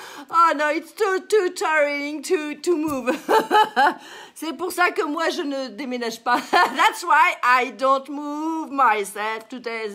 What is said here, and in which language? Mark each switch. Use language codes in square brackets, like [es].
[en] Oh no, it's too tiring to move. [fr] C'est pour ça que moi je ne déménage pas. [en] That's why I don't move myself today.